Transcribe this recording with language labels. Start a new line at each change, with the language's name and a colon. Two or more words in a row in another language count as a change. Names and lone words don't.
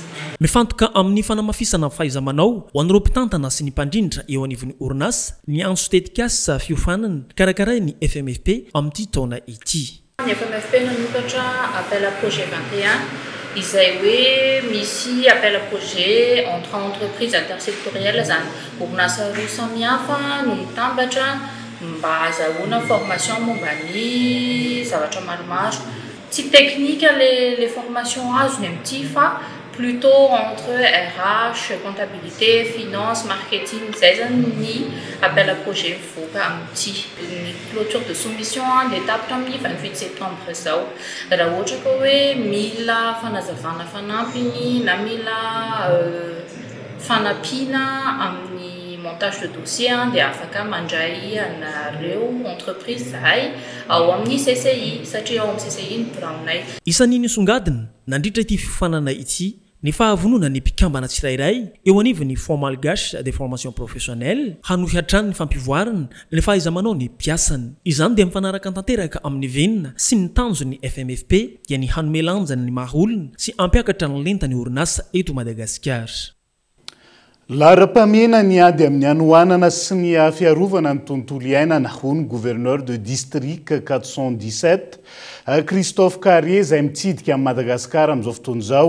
Malagasy: mifantoka amin'ny fanamafisana fahaiza-manao ho an'ireo mpitantana sy ny mpandrindra eo anivon'ny orinasa ny antso tetikasa fiofanana karakaray ny FMFP amin'ity taona ity. Ny FMFP nanokatra
French: appel à projet
Malagasy: 21 izay hoe misy
French: appel à projet entre entreprises intersectorielles
Malagasy: zany orinasa roa samihafa no mitambatra mba azahoana formation momba ny zavatra maromaro. Tsy teknika
French: les formations
Malagasy: azony amin'ity fa
French: plutôt entre RH, comptabilité, finance, marketing,
Malagasy: zay zany ny
French: appel à projet
Malagasy: mivoaka amin'ity. Ny
French: clôture de soumission
Malagasy: dia tapitra amin'ny 28 septembre zao. Raha ohatra ka hoe mila fanazavana fanampiny na mila fanampiana amin'ny
French: montage de dossier
Malagasy: dia afaka mandray anareo entreprise zahay ao amin'ny CCI satria ao amin'ny CCI ny braonay. Isan'ny nisongadina nandritra ity fiofanana ity ny fahavonona ny mpikambana tsirairay eo anivon'ny Fonds malgache des formations professionnelles hanohy hatrany ny fampivoarana ny fahaiza-manao ny mpiasany. Izany dia mifanaraka tanteraka amin'ny venina sy ny tanjony FMFP dia ny hanome lanjana ny maha-olona sy ampiakatra ny lentany orinasa eto Madagasikara. Lara-pamena ny ady amin'ny anohanana sy ny fiarovana ny tontolo iainana hoy ny
French: gouverneur de district
Malagasy: 417 Christophe Carrier izay mitsidika amin'ny Madagasikara amin'izao fotoana izao.